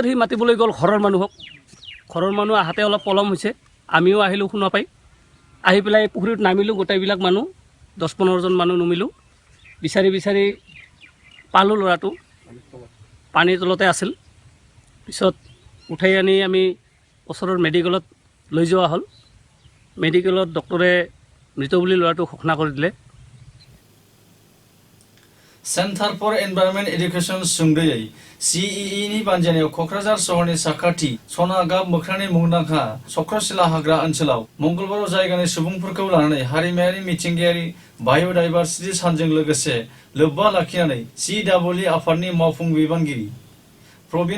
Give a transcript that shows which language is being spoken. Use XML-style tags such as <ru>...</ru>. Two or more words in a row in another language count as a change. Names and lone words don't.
<as>সি মাতিবলৈ গ'ল ঘৰৰ মানুহক ঘৰৰ মানুহ আহাতে অলপ পলম হৈছে আমিও আহিলোঁ শুনা পাই আহি পেলাই পুখুৰীত নামিলোঁ গোটেইবিলাক মানুহ 10-15 জন মানুহ নামিলোঁ বিচাৰি পালোঁ ল'ৰাটো পানীৰ তলতে আছিল পিছত উঠাই আনি আমি ওচৰৰ মেডিকেলত লৈ যোৱা হ'ল মেডিকেলত ডক্টৰে মৃত বুলি ল'ৰাটো ঘোষণা কৰি দিলে</as> <brx>सेन्टार फर एनभाइरनमेन्ट एडुकेशन सुंदयै CEEनि बानजायनायाव कक्राझार सहरनि साखाथि सनागाब मोख्रानि मुंदांखा चक्रशिला हाग्रा ओनसोलाव मंगलबाराव जायगानि सुबुंफोरखौ लानानै हारिमायारि मिथिंगायारि बाय'डाइभार्सिटि सानजों लोगोसे लोब्बा लाखिनानै CEE आफादनि मावफुं बिबानगिरि प्रबिन</brx>